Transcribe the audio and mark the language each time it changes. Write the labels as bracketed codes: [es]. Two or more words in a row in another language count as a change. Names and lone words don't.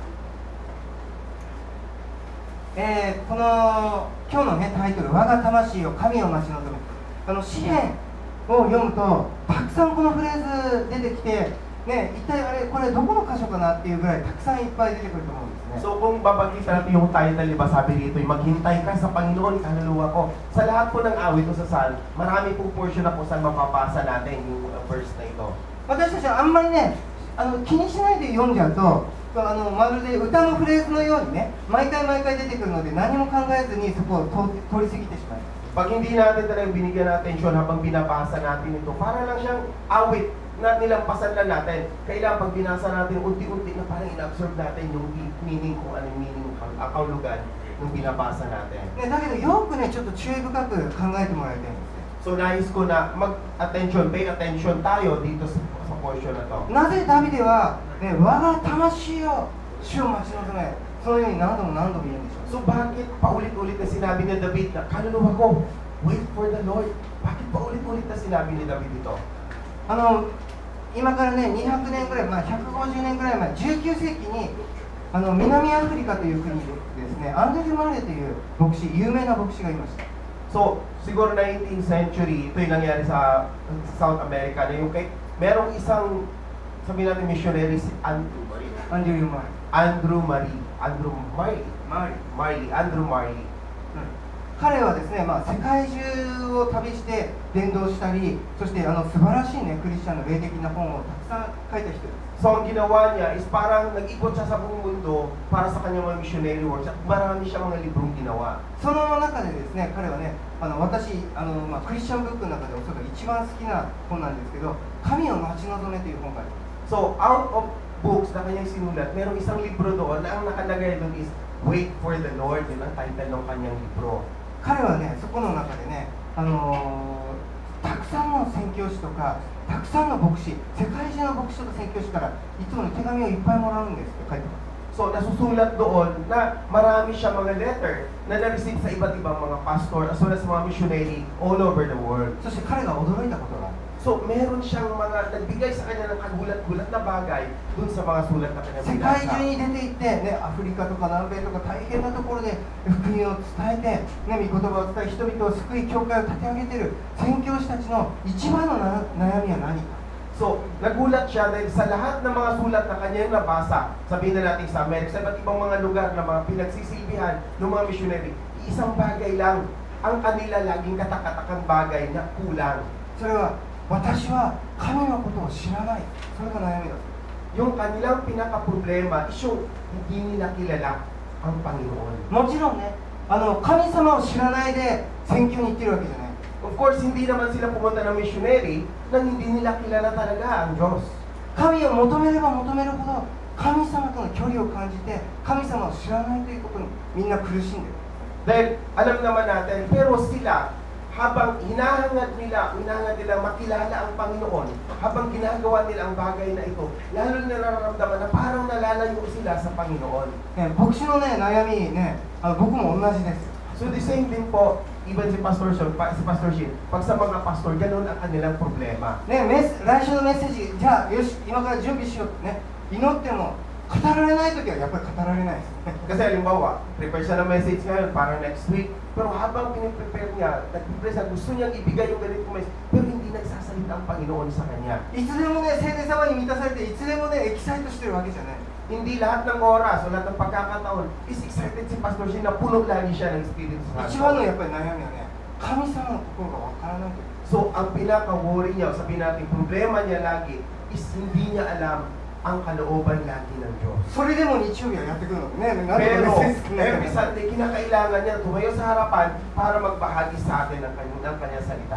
[ja] この今日のねタイトル「我が魂を神を待ち望む」詩篇を読むとたくさんこのフレーズ出てきて、ね、一体あれこれどこの箇所かなっていうぐらいたくさんいっぱい出てくると思うんですね。 [tl] So kung babagkitan natin yung title, diba, sabi dito, maghintay ka sa Panginoon, kaluluwa ko. Sa lahat po ng awit o sa Psalm, marami pong portion na po saan mapapasa natin yung verse na ito. [ja] 私たちはあんまりね気にしないで読んじゃうとまるで歌のフレーズのようにね毎回毎回出てくるので何も考えずにそこを通り過ぎてしまいます。 [tl] Pag hindi natin talagang binigyan ng atensyon habang binabasa natin ito, para lang siyang awit na nilampasan lang natin. Kailangan pag binasa natin, unti-unti na parang in-absorb natin yung meaning, kung anong meaning, ang kaulugan ng binabasa natin. [ja] ね、だけどよくねちょっと注意深く考えてもらいたいんですね。 [tl] So nais ko na [en] pay attention [tl] tayo dito sa portion na to. [ja] なぜダビデは、ね、我が魂を主を待ち望め、そのように何度も何度も言うんでしょう。 [tl] So bakit paulit-ulit na sinabi ni David na kaluluwa ko, [en] wait for the Lord? [tl] Bakit paulit-ulit na sinabi ni David ito? [ja] 今からね200年ぐらい、150年ぐらい前、19世紀に南アフリカという国でですね、アンドリュー・マーレという牧師、有名な牧師がいました。 [tl] So, siguro 19th century, ito yung nangyari sa South America na yung merong isang, sabihin natin missionary, si Andrew Marley. [ja] 彼はですね、世界中を旅して伝道したり、そして素晴らしいねクリスチャンの霊的な本をたくさん書いた人です。 [tl] So, ang ginawa niya is parang nag-ikot siya sa buong mundo para sa kanyang mga [en] missionary works [tl] at marami siyang mga librong ginawa. [ja] その中でですね、彼はね、私クリスチャンブックの中でおそらく一番好きな本なんですけど、神を待ち望めという本があります。 [tl] So, [en] out of books [tl] na kanyang sinulat, merong isang libro doon na ang nakalagay doon is Wait for the Lord, yun ang title ng kanyang libro. [ja] 彼はね、そこの中でね、たくさんの宣教師とか、たくさんの牧師、世界中の牧師とか宣教師からいつも手紙をいっぱいもらうんですって書いてます。 [tl] So, nasusulat doon na marami siya mga letter na na-receive sa iba't ibang mga pastor [en] as well as [tl] mga missionary [en] all over the world. [ja] そして彼が驚いたことがある。 [tl] So, meron siyang mga nagbigay sa kanya ng kagulat-gulat na bagay dun sa mga sulat na kanya [ja] 世界中に出て行って、ね、アフリカとか南米とか大変なところで福音を伝えて、ね、御言葉を伝え人々を救い教会を立て上げている宣教師たちの一番の悩みは何か。 [tl] So, nagulat siya dahil sa lahat ng mga sulat na kanyang nabasa, sabihin na natin sa Amerika, sa iba't ibang mga lugar na mga pinagsisilbihan ng mga missionary, isang bagay lang ang kanila laging katakatakang bagay na kulang. [ja] それは私は神のことを知らない。それが悩みだ。 [tl] Yung kanilang pinaka-problema is yung hindi nila kilala ang Panginoon. [ja] もちろんね、神様を知らないで宣教に行ってるわけじゃない。 [en] Of course, [tl] hindi naman sila pumunta ng missionary nang hindi nila kilala talaga ang Diyos. [ja] 神を求めれば求めるほど神様との距離を感じて神様を知らないということにみんな苦しんでる。 [tl] Dahil alam naman natin, pero sila habang hinahangad nila makilala ang Panginoon, habang ginagawa nila ang bagay na ito, lalo na nararamdaman na parang nalalayo sila sa Panginoon. [ja] 牧師のね悩みね、僕も同じです。 [en] So the same thing [tl] po, even si Pastor Shin, pag sa mga pastor, ganun ang kanilang problema. [ja] ね、来週のメッセージ、じゃあよし、今から準備しようってね、祈っても語られないときはやっぱり語られないです。 [tl] Kasi halimbawa, prepare siya ng message ngayon para [en] next week, [tl] pero habang piniprepare niya, nag-prepare siya, gusto niyang ibigay yung ganitong message, pero hindi nagsasalita ang Panginoon sa kanya. [ja] いつでもね、聖霊様に満たされて、いつでもね、エキサイトしてるわけじゃない。 [tl] Hindi lahat ng oras o lahat ng pagkakataon is excited si Pastor Shin na puno lagi siya ng Espiritu [ja] 一番 [tl] Santo. [ja] のやっぱり悩みはね、神様の心がわからないとき。 [tl] So, ang pinaka-worry niya, o sabihin natin, problema niya lagi is hindi niya alam ang kalooban lagi ng Diyos. [ja] それでも日曜日はやってくるのね。なんで [tl] Pero [ja] メッセージ少ない [en] every Sunday, [tl] kinakailangan niya tumayo sa harapan para magbahagi sa atin ng kanyang salita.